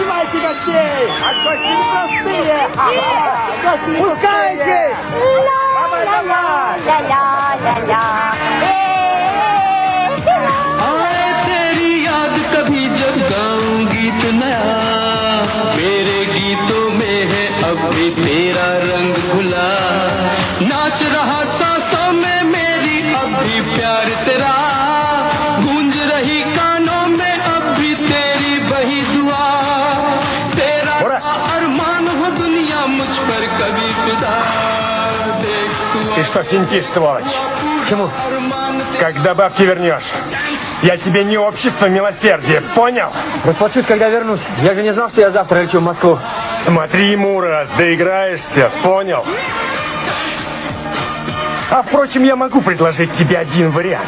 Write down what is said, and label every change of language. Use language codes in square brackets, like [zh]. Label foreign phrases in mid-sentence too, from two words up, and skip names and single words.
[ru] Гости гостей! А гости непростые! Пускайтесь! [hi] तेरी याद कभी जब गाऊं गीत नया मेरे गीतों में है अब भी तेरा रंग घुला नाच रहा सांसों में मेरी अब भी प्यार तेरा गूंज रही कानों में अब भी तेरी वही दुआ तेरा अरमान हो दुनिया मुझ पर कभी फिदा देख [ru] Ты что, финтишь, сволочь? Почему? Когда бабки вернешь. Я тебе не общество милосердия, понял? Расплачусь, когда вернусь. Я же не знал, что я завтра лечу в Москву. Смотри, Мура, доиграешься, понял? А впрочем, я могу предложить тебе один вариант.